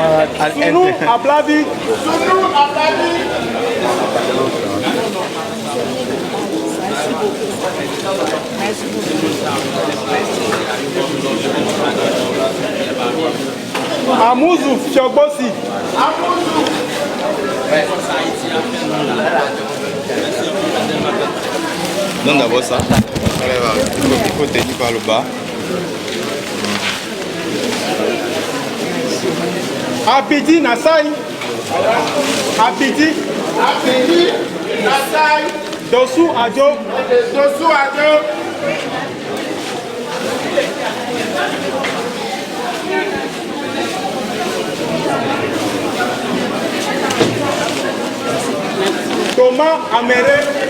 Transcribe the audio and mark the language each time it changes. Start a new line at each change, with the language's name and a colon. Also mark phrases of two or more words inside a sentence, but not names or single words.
French: Sounou Ablabi. Amouzou Fiogbosi. Donne d'abord ça. Il faut tenir par le bas. Abidi Nassai. Abidi Nassai. Dossou Adjo. Thomas Améré.